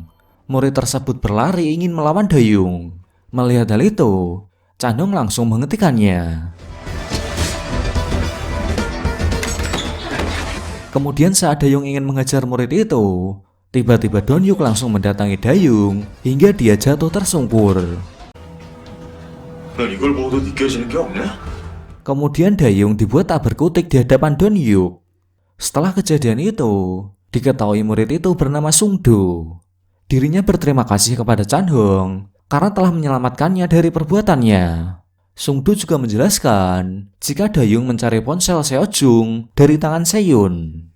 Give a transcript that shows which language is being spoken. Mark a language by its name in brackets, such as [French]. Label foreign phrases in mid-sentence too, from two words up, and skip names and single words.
[Indonesian] Murid tersebut berlari ingin melawan Dayung. Melihat hal itu, Chan-hong langsung menghentikannya. Kemudian saat Dayung ingin mengejar murid itu, Tiba-tiba Donyuk langsung mendatangi Dayung hingga dia jatuh tersungkur. [Korean] 넌 이걸 보고도 느껴지는 게 없냐? [Indonesian] Kemudian Dayung dibuat tak berkutik di hadapan Donyuk. Setelah kejadian itu, diketahui murid itu bernama Sungdo. Dirinya berterima kasih kepada Chanhong karena telah menyelamatkannya dari perbuatannya. Sungdo juga menjelaskan jika Dayung mencari ponsel Seojung dari tangan Seyun.